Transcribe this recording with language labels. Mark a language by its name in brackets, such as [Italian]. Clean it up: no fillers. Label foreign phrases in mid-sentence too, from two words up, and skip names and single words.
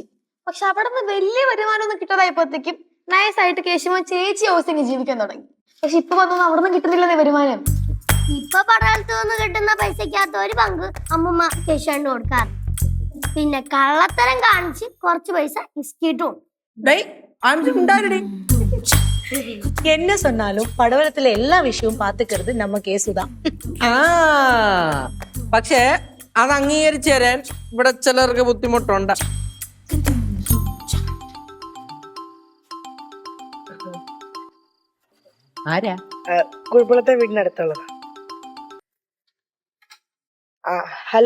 [Malayalam] പക്ഷെ അവിടെ നിന്ന് വലിയ വരുമാനം ഒന്നും കിട്ടാതായപ്പോഴത്തേക്കും നൈസായിട്ട് കേശുമോൻ ചേച്ചി ഹൗസിങ് ജീവിക്കാൻ തുടങ്ങി. പക്ഷെ ഇപ്പൊ വന്നൊന്നും അവിടെ നിന്ന് കിട്ടുന്നില്ലെന്നേ വരുമാനം. ഇപ്പൊ പടവലത്ത് നിന്ന് കിട്ടുന്ന പൈസക്കകത്ത് ഒരു പങ്ക് അമ്മൂമ്മ കേശുവിന് കൊടുക്കാറ്. പിന്നെ കള്ളത്തരം കാണിച്ച് കുറച്ച് പൈസ ഇസ്കിട്ടും. [Tamil] என்ன சொன்னாலும் படவலத்துல எல்லா விஷயமும் பாத்துக்கிறது நம்ம கேசுதான். [Malayalam] പക്ഷേ അത് അംഗീകരിച്ചു തരാൻ ഇവിടെ ചിലർക്ക് ബുദ്ധിമുട്ടുണ്ട്. ആരാ? കുഴപ്പത്തെ വീടിനടുത്തുള്ളതാ. ഹലോ